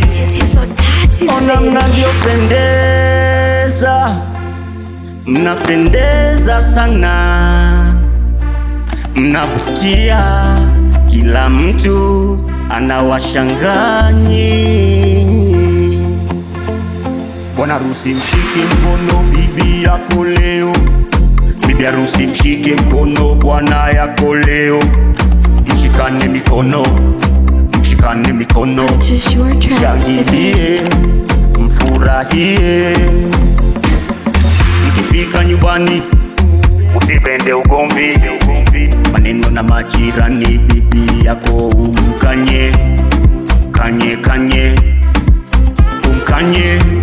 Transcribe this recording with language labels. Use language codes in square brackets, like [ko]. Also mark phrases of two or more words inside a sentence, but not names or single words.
[sw] Tatizo touches, Ona baby. mnavyopendeza, mnapendeza sana, mnavutia, kila mtu anawashangaa nyinyi. Bwana harusi, mshike mkono bibi yako leo. Bibi harusi, mshike mkono bwana yako leo. Mshikane mikono, mshikane mikono. [en] Purchase your tracks today. [sw] Shangilie, mfurahie. Mkifika nyumbani, usipende ugomvi, ugomvi. Maneno na majirani, bibi yako umkanye, kanye, kanye, umkanye.